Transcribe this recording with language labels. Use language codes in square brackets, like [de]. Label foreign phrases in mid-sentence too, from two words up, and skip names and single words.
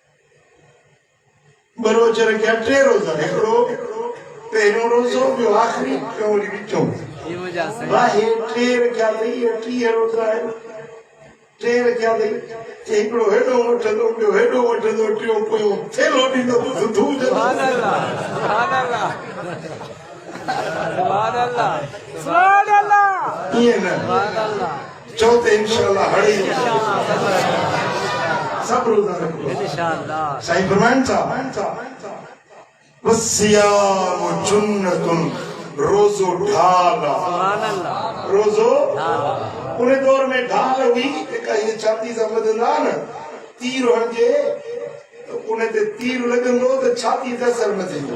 [sd] ॿ रोज़ रखिया 3 रोज़ा हिकिड़ो पहिरियों रोज़ो ॿियो आख़िरी ॿियो वरी विचों जी मुझा साईं भाई 3 रखिया अथई 30 रोज़ा आहिनि 3 रखिया अथई हिकिड़ो हेॾो वठंदो ॿियो हेॾो वठंदो टियों पोयों थेलो ॾींदो [ar] سبحان الله سبحان الله سبحان الله سبحان الله [sd] ईअं न [ar] سبحان الله [sd] चओ त [ar] إن شاء الله [sd] हड़ी सब रोज़ा रखो [ar] إن شاء الله [sd] साईं फरमाइनि था [ar] والصيام جنة [sd] रोज़ो ढाल [ar] سبحان الله [sd] रोज़ो उन दौर में ढाल हुई जेका हीअ छाती सां ॿधंदा न तीर हणिजे त उन ते तीर लॻंदो त छाती ते असर न थींदो